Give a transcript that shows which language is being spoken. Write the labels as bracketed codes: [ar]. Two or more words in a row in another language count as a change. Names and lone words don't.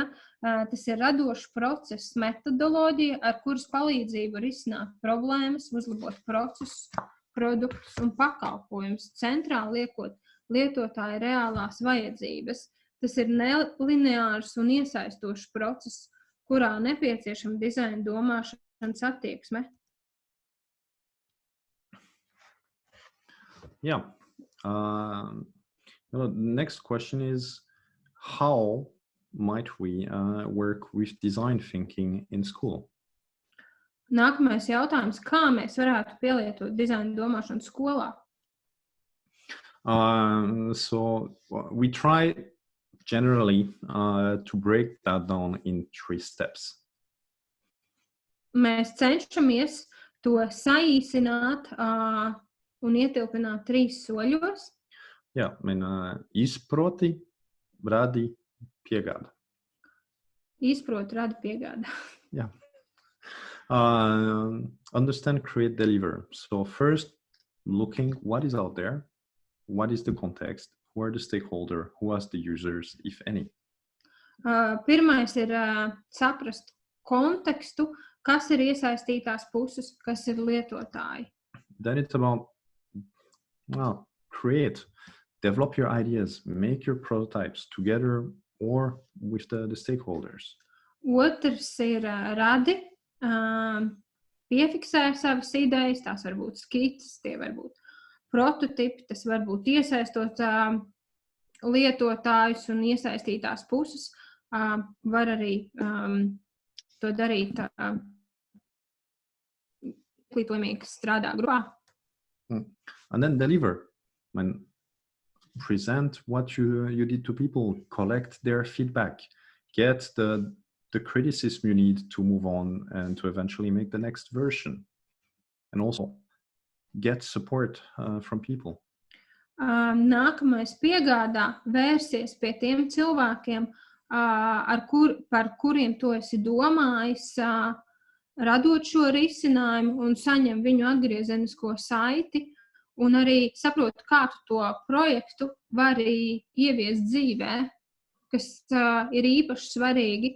[lv] Tas ir radošs process, metodoloģija, ar kuras palīdzību risināt problēmas, uzlabot procesus, produktus un pakalpojumus, centrāli liekot lietotāja reālās vajadzības. Tas ir nelineārs un iesaistošs process, kurā nepieciešama dizaina domāšanas attieksme. [en] Yeah. Next question is, how might we work with design thinking in school? [lv] Nākamais jautājums, kā mēs varētu pielietot dizaina domāšanu skolā? [en] So we try generally to break that down in 3 steps. [lv] Mēs cenšamies to saīsināt un ietilpināt 3 soļos. Jā, izproti, radi, piegāda. Izproti, radi, piegāda. [en] Yeah. Understand, create, deliver. So first, looking what is out there, what is the context, who are the stakeholders, who are the users, if any. [lv] Pirmais ir saprast kontekstu, kas ir iesaistītās puses, kas ir lietotāji. [en] Then it's about create, develop your ideas, make your prototypes together or with the stakeholders. [lv] Otrs ir radi, piefiksē savas idejas, tās var būt skices, tie var būt prototipi, tas var būt iesaistot lietotājus un iesaistītās puses, var arī to darīt izglītojumīgi, kas strādā grupā. [en] And then deliver. Present what you did to people, collect their feedback, get the criticism you need to move on and to eventually make the next version. And also get support from people. [lv] Nākamais piegādā vērsies pie tiem cilvēkiem, par kuriem tu esi domājis, radot šo risinājumu un saņem viņu atgriezenisko saiti un arī saprot, kā tu to projektu vari ieviest dzīvē, kas ir īpaši svarīgi,